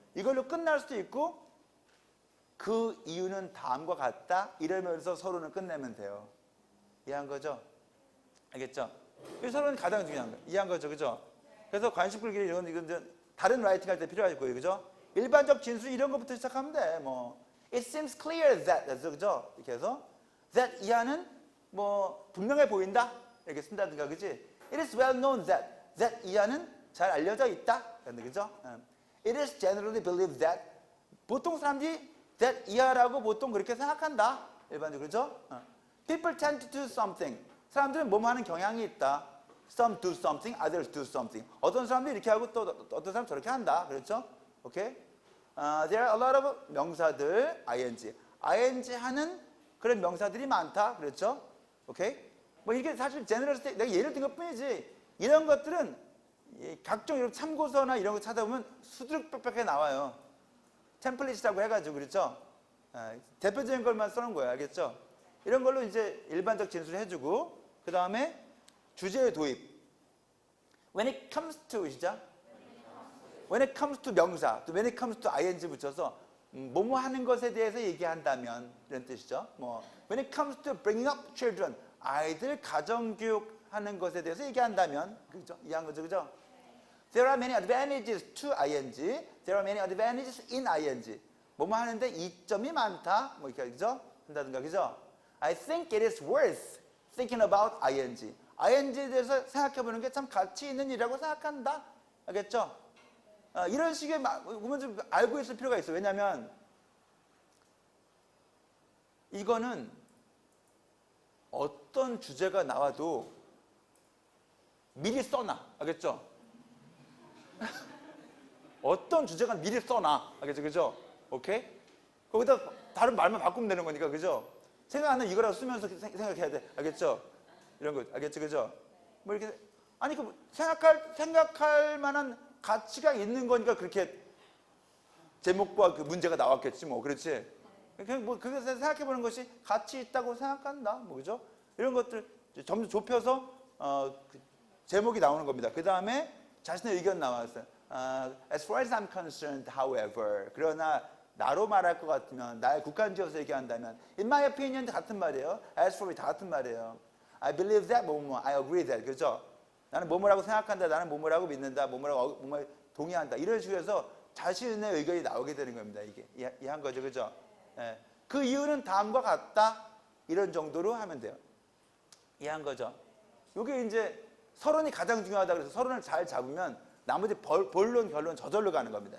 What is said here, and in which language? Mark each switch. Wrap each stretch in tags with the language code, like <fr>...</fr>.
<ko>이걸로 끝날 수도 있고 그 이유는 다음과 같다. 이러면서 서론을 끝내면 돼요. 이해한 거죠? 알겠죠? 이 서론이 가장 중요한 거예요. 이해한 거죠? 그죠? 그래서 관심 끌기 이건 이제 다른 라이팅 할 때 필요할 거예요. 그죠? 일반적 진술 이런 것부터 시작하면 돼.</ko> <en>뭐 It seems clear that 그죠?</en> <ko>이렇게 해서 that 이하는 뭐 분명해 보인다. 이렇게 쓴다든가 그지?</ko> <en>It is well known that</en> <ko>이하는 잘 알려져 있다. 그죠?</ko> <en>It is generally believed that</en> <ko>보통 사람들이 that 이하라고 보통 그렇게 생각한다. 일반적으로 그죠?</ko> <en>People tend to do something.</en> <ko>사람들은 뭐뭐 하는 경향이 있다.</ko> <en>Some do something, others do something.</en> <ko>어떤 사람들이 이렇게 하고 또 어떤 사람 저렇게 한다. 그렇죠? 오케이?</ko> <en>There are a lot of</en> <ko>명사들, ing 하는 그런 명사들이 많다. 그렇죠? 오케이? 뭐 이게 사실 제너럴 스테이트 내가 예를 든 것뿐이지. 이런 것들은 각종 이런 참고서나 이런 거 찾아보면 수두룩 빽빽하게 나와요. 템플릿이라고 해가지고 그렇죠? 대표적인 걸만 써놓은 거예요. 알겠죠? 이런 걸로 이제 일반적 진술을 해주고, 그 다음에 주제의 도입.</ko> <en>When it comes to, 시작. When it comes to</en> <ko>명사, 또</ko> <en>when it comes to ing</en> <ko>붙여서 뭐뭐 하는 것에 대해서 얘기한다면 이런 뜻이죠. 뭐</ko> <en>when it comes to bringing up children,</en> <ko>아이들 가정교육하는 것에 대해서 얘기한다면, 그죠? 이해한 거죠, 그죠?</ko> <en>There are many advantages to ing. There are many advantages in ing.</en> <ko>뭐뭐 하는데 이점이 많다. 뭐 이렇게 그죠? 한다든가 그죠?</ko> <en>I think it is worth thinking about ing.</en> <ko>ing에 대해서 생각해 보는 게 참 가치 있는 일이라고 생각한다. 알겠죠? 이런 식의 보면 좀 알고 있을 필요가 있어요. 왜냐하면 이거는 어떤 주제가 나와도 미리 써놔. 알겠죠? 어떤 주제가 미리 써놔. 알겠죠? 그죠? 오케이? 거기다 다른 말만 바꾸면 되는 거니까. 그죠? 생각하는 이거라고 쓰면서 생각해야 돼. 알겠죠? 이런 거. 알겠죠? 그죠? 뭐 이렇게 아니 그 생각할 만한 가치가 있는 거니까 그렇게 제목과 그 문제가 나왔겠지 뭐. 그렇지? 그냥 뭐 그것을 생각해 보는 것이 가치 있다고 생각한다. 뭐 그죠? 이런 것들 점점 좁혀서 그 제목이 나오는 겁니다. 그 다음에 자신의 의견 나왔어요.</ko> <en>As far as I'm concerned, however,</en> <ko>그러나 나로 말할 것 같으면, 나의 국한지어서 얘기한다면,</ko> <en>in my opinion</en> <ko>같은 말이에요.</ko> <en>As for me</en> <ko>다 같은 말이에요.</ko> <en>I believe that, 뭐뭐, I agree that, 그죠?</en> <ko>나는 뭐뭐라고 생각한다, 나는 뭐뭐라고 믿는다, 뭐뭐라고 뭐뭐 동의한다. 이런 식으로 해서 자신의 의견이 나오게 되는 겁니다. 이게 이해한 거죠, 그죠? 예. 그 이유는 다음과 같다. 이런 정도로 하면 돼요. 이해한 거죠? 이게 이제 서론이 가장 중요하다 그래서 서론을 잘 잡으면 나머지 본론, 결론 저절로 가는 겁니다.</ko>